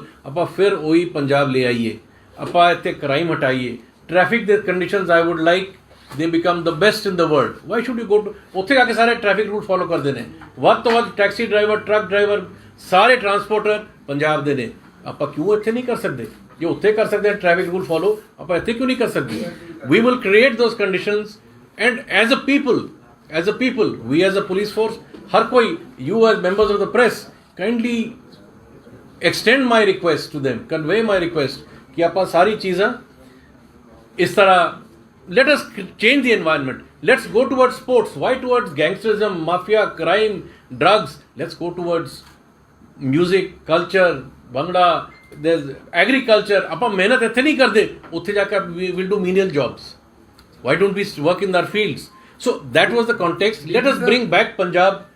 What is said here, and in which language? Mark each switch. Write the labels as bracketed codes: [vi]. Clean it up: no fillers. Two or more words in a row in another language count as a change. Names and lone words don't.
[pa] ਆਪਾਂ ਫਿਰ ਉਹੀ ਪੰਜਾਬ ਲੈ ਆਈਏ. ਆਪਾਂ ਇੱਥੇ ਕ੍ਰਾਈਮ ਹਟਾਈਏ. ਟ੍ਰੈਫਿਕ ਦੇ ਕੰਡੀਸ਼ਨਸ [en] I would like they become the best in the world. Why should you go to [pa] ਉੱਥੇ ਜਾ ਕੇ ਸਾਰੇ [en] traffic rule follow [pa] ਕਰਦੇ ਨੇ. ਵੱਧ ਤੋਂ ਵੱਧ [en] taxi driver, truck driver, [pa] ਸਾਰੇ ਟਰਾਂਸਪੋਰਟਰ ਪੰਜਾਬ ਦੇ ਨੇ. ਆਪਾਂ ਕਿਉਂ ਇੱਥੇ ਨਹੀਂ ਕਰ ਸਕਦੇ? ਜੇ ਉੱਥੇ ਕਰ ਸਕਦੇ [en] traffic rule follow, [pa] ਆਪਾਂ ਇੱਥੇ ਕਿਉਂ ਨਹੀਂ ਕਰ ਸਕਦੇ? [en] We will create those conditions and as a people we as a police force, [pa] ਹਰ ਕੋਈ, [en] you as members of the press, kindly extend my request to them, convey my request [pa] कि ਆਪਾਂ ਸਾਰੀ ਚੀਜ਼ਾਂ ਇਸ ਤਰ੍ਹਾਂ, [en] let us change the environment. Let's go towards sports. Why towards gangsterism, mafia, crime, drugs? Let's go towards music, culture, bhangra, there's agriculture. [pa] ਆਪਾਂ ਮਿਹਨਤ ਇੱਥੇ ਨਹੀਂ ਕਰਦੇ, ਉੱਥੇ ਜਾ ਕੇ [en] we will do menial jobs. Why don't we work in our fields? So that was the context. Let us bring back Punjab